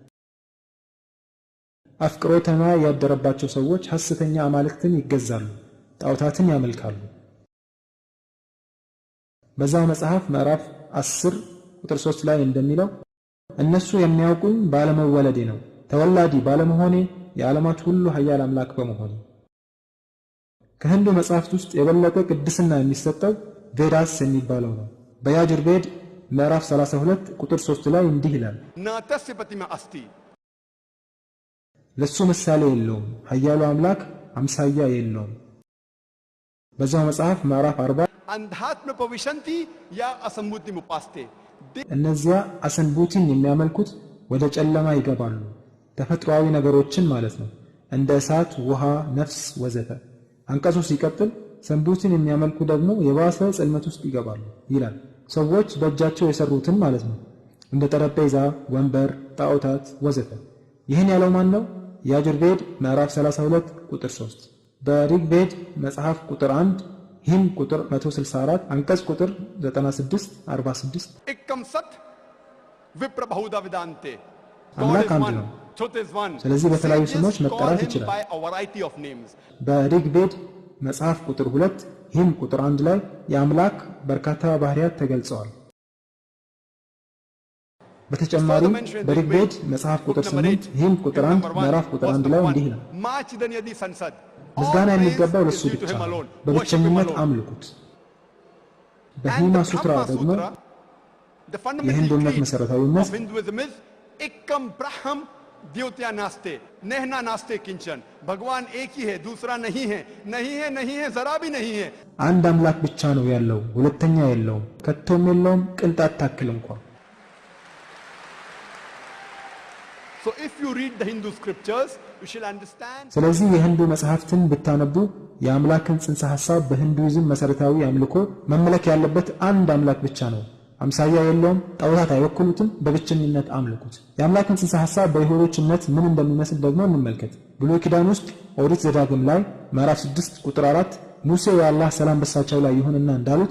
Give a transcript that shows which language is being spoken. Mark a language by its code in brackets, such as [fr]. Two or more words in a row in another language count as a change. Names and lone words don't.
[am] አፍቅሮተ ነዋይ ያደረባቸው ሰዎች ሐሰተኛ አማልክትን ይገዛሉ፣ ጣዖታትን ያመልካሉ። በዛው መጽሐፍ ምዕራፍ 10 ቁጥር 3 ላይ እንደሚለው እነሱ የሚያውቁኝ ባለመወለዴ ነው፣ ተወላዲ ባለመሆኔ፣ የዓለማት ሁሉ ኃያል አምላክ በመሆኔ። ከህንዱ መጽሐፍት ውስጥ የበለጠ ቅድስና የሚሰጠው ቬዳስ የሚባለው ነው። በያጁርቬድ ምዕራፍ 32 ቁጥር 3 ላይ እንዲህ ይላል፣ [sa] नातस्य प्रतिमा अस्ति [am] ለሱ ምሳሌ የለውም፣ ኃያሉ አምላክ አምሳያ የለውም። በዛው መጽሐፍ ምዕራፍ 40 [sa] अंधात्म पविशन्ति या असम्मुति मुपास्ते [am] እነዚያ አሰንቡቲን የሚያመልኩት ወደ ጨለማ ይገባሉ፣ ተፈጥሯዊ ነገሮችን ማለት ነው፣ እንደ እሳት፣ ውሃ፣ ነፍስ ወዘተ። አንቀጹ ሲቀጥል ሰንቡቲን የሚያመልኩ ደግሞ የባሰ ጽልመት ውስጥ ይገባሉ ይላል። ሰዎች በእጃቸው የሰሩትን ማለት ነው፣ እንደ ጠረጴዛ፣ ወንበር፣ ጣዖታት ወዘተ። ይህን ያለው ማን ነው? ያጁርቬድ ምዕራፍ 32 ቁጥር 3፣ በሪግቬድ መጽሐፍ ቁጥር 1 ሂም ቁጥር 164 አንቀጽ ቁጥር 96 46 [sa] एकम सत विप्र बहुधा विदांते [am] አምላክ አንድ ነው። ስለዚህ በተለያዩ ስሞች መጠራት ይችላል። በሪግቬድ መጽሐፍ ቁጥር 2 ሂም ቁጥር 1 ላይ የአምላክ በርካታ ባህሪያት ተገልጸዋል። በተጨማሪም በሪግቬድ መጽሐፍ ቁጥር 8 ሂም ቁጥር 1 ምዕራፍ ቁጥር 1 ላይ እንዲህ ነው፣ ምስጋና የሚገባው ለሱ ብቻ ነው፣ በብቸኝነት አምልኩት። በሂማ ሱትራ ደግሞ የህንድ እምነት መሰረታዊነት [sa] एकम ब्रह्म द्योत्या नास्ते नेहना नास्ते किंचन [hi] भगवान एक ही है, दूसरा नहीं है, नहीं है, नहीं है, जरा भी नहीं है። [am] አንድ አምላክ ብቻ ነው ያለው፣ ሁለተኛ የለውም፣ ከቶም የለውም፣ ቅንጣት ታክል እንኳን። [en] So if you read the Hindu scriptures, you shall understand. [am] ስለዚህ የህንዱ መጽሐፍትን ብታነቡ የአምላክን ጽንሰ ሐሳብ በሂንዱይዝም መሰረታዊ አምልኮ መመለክ ያለበት አንድ አምላክ ብቻ ነው፣ አምሳያ የለውም፣ ጣዖታት አይወክሉትም፣ በብቸኝነት አምልኩት። የአምላክን ጽንሰ ሐሳብ በይሁዶች እምነት ምን እንደሚመስል ደግሞ እንመልከት። ብሉይ ኪዳን ውስጥ ኦሪት ዘዳግም ላይ ምዕራፍ 6 ቁጥር 4 ሙሴ የአላህ ሰላም በሳቸው ላይ ይሁንና እንዳሉት